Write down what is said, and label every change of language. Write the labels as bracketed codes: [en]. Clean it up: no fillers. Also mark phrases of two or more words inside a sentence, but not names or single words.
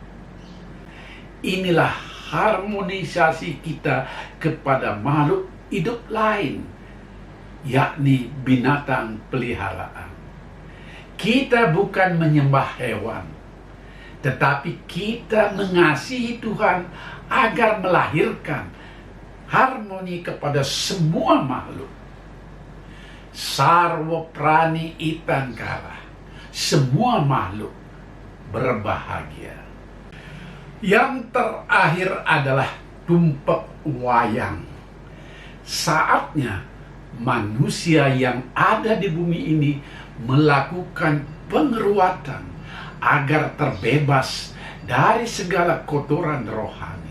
[id] Inilah harmonisasi kita kepada makhluk hidup lain, yakni binatang peliharaan. Kita bukan menyembah hewan, tetapi kita mengasihi Tuhan agar melahirkan harmoni kepada semua makhluk. [sa] सर्व प्राणि इतङ्कर, [id] semua makhluk berbahagia. Yang terakhir adalah tumpeng wayang. Saatnya manusia yang ada di bumi ini melakukan pengeruatan agar terbebas dari segala kotoran rohani.